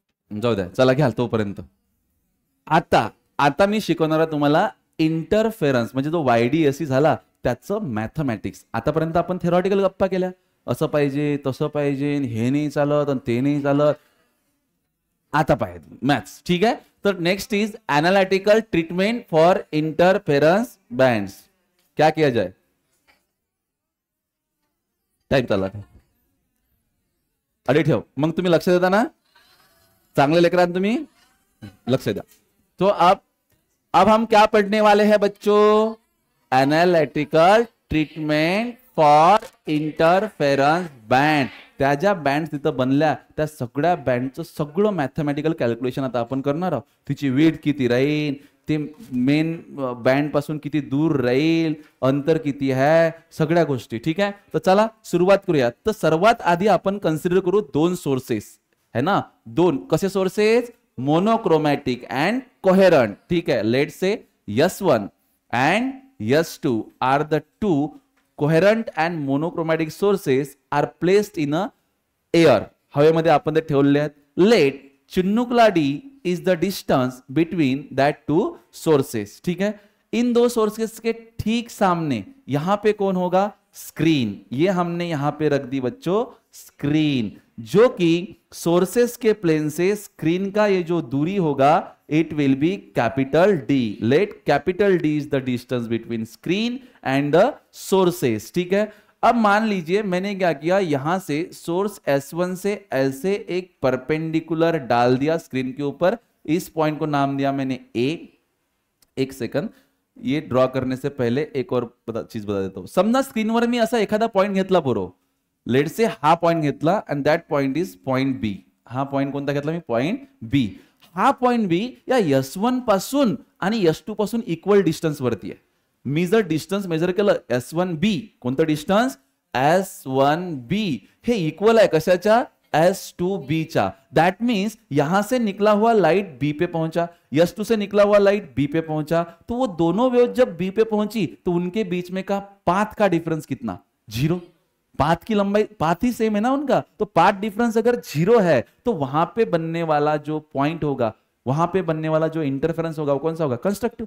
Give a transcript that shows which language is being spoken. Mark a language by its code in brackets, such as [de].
[mr] जाऊ द्या, चला घ्या तोपर्यंत. आता मी शिकवणार तुम्हाला इंटरफेरन्स म्हणजे जो YDSE झाला त्याचं मॅथमॅटिक्स. आतापर्यंत आपण थेरॉटिकल गप्पा केल्या, असं पाहिजे तसं पाहिजे, हे नाही चालत आणि ते नाही चालत. आता पाहिजे मॅथ्स. ठीक आहे. [en] तर next is analytical treatment for interference bands. [hi] क्या किया जाए? [mr] टाइम चालला. अरे ठेव. मग तुम्ही लक्ष देता ना? चांगले लेकरांना तुम्ही लक्ष द्या. [hi] तो अब हम क्या पढ़ने वाले हैं बच्चों? [en] Analytical treatment for interference band. [mr] त्या ज्या बँड तिथं बनल्या त्या सगळ्या बँडचं सगळं मॅथमॅटिकल कॅल्क्युलेशन आता आपण करणार आहोत. तिची वेट किती राहील, ते मेन बँड पासून किती दूर राहील, अंतर किती आहे, सगळ्या गोष्टी. ठीक आहे. तर चला सुरुवात करूया. तर सर्वात आधी आपण कन्सिडर करू 2 सोर्सेस है ना. 2 कसे सोर्सेस? Monochromatic and coherent. ठीक आहे. [en] Let's say S1 and S2 are the 2 coherent and monochromatic sources are placed in a air. [mr] हवेमध्ये आपण ते ठेवले आहेत. [en] Let चिन्नुकला D is the distance between that 2 sources. [hi] ठीक है. इन 2 सोर्सेस के ठीक सामने यहां पे कौन होगा? स्क्रीन. ये हमने यहां पे रख दी बच्चों स्क्रीन, जो कि सोर्सेस के प्लेन से स्क्रीन का ये जो दूरी होगा [en] It will be capital D. Let capital D is the distance between screen and the sources. ठीक है. [hi] अब मान लीजिए मैंने क्या किया, यहां से सोर्स S1 से ऐसे एक परपेंडिकुलर डाल दिया स्क्रीन के ऊपर. इस पॉइंट को नाम दिया मैंने A. एक सेकंड, ये ड्रॉ करने से पहले एक और चीज बता देता हूं. [mr] समजा स्क्रीनवर मी असा एखादा पॉइंट घेतला बरोबर. लेट से हा पॉइंट घेतला [en] And that point is point B. [mr] हा पॉइंट कोणता घेतला मी? पॉइंट बी. हा पॉइंट बी या S1 पासून आणि S2 पासून इक्वल डिस्टन्स वरती आहे. मी जर डिस्टन्स मेजर केलं S1B, कोणतं डिस्टन्स? S1B हे इक्वल आहे कशाच्या? S2B चा. [hi] दैट मीन्स यहां से निकला हुआ लाइट B पे पहुंचा, S2 से निकला हुआ लाइट B पे पहुंचा, तो वो दोनों वेव जब B पे पहुंची तो उनके बीच में का पाथ का डिफरेंस कितना? 0. पाथ की लंबाई, पाथ ही सेम है ना उनका, तो पाथ डिफरेंस अगर 0 है तो वहां पे बनने वाला जो पॉइंट होगा, वहां पे बनने वाला जो इंटरफेरेंस होगा वो कौन सा होगा? कंस्ट्रक्टिव.